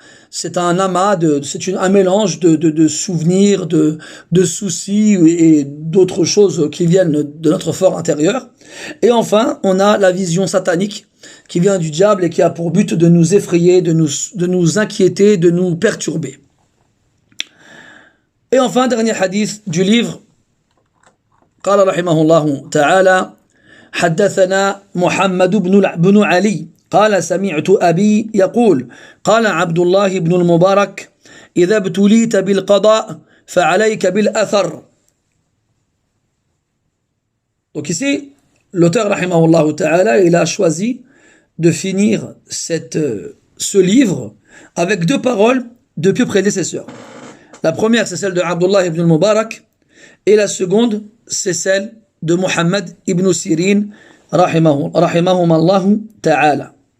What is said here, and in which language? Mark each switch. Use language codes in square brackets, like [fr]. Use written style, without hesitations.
[fr] C'est un amas, un mélange de souvenirs, de soucis et d'autres choses qui viennent de notre fort intérieur. Et enfin, on a la vision satanique qui vient du diable et qui a pour but de nous effrayer, de nous inquiéter, de nous perturber. Et enfin, dernier hadith du livre, [ar] قال رحمه الله تعالى حدثنا محمد بن علي قال سمعت أبي يقول قال عبد الله بن المبارك إذا ابتليت بالقضاء فعليك بالأثر. [fr] Donc ici, l'auteur rahimahullah ta'ala, il a choisi de finir ce livre avec 2 paroles de pieux prédécesseurs. La première, c'est celle de Abdullah ibn al-Mubarak, et la seconde, c'est celle de Muhammad ibn Sirin, rahimahum ta'ala.